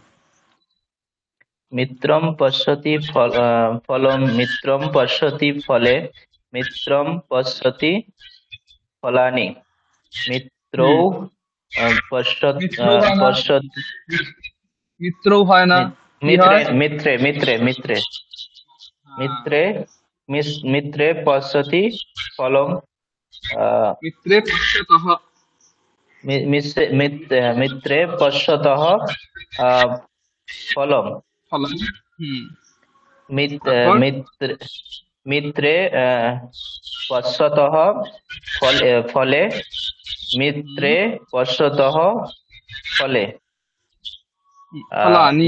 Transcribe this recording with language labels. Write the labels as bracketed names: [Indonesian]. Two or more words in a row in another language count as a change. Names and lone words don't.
[Sanskrit] मित्रम पश्यति फलम, मित्रम पश्यति फले, मित्रम पश्यति फलानि, मित्रौ [Bangla] হুম মিত্র হয় না, [Sanskrit] পশ্যতি [Bangla] মিত্রও হয় না, কি [Sanskrit] মিত্রে [Bangla] হয়? [Sanskrit] मित्रे मित्रे मित्रे मित्रे मित्रे पश्यति फलम, मित्रे पश्यतः मित्रे पश्यतः फलम, ফলম। হুম মিত্রে [Bangla] তারপর [Sanskrit] मित्रे पश्यतः फले, मित्रे पश्यतः फले, ফলানি।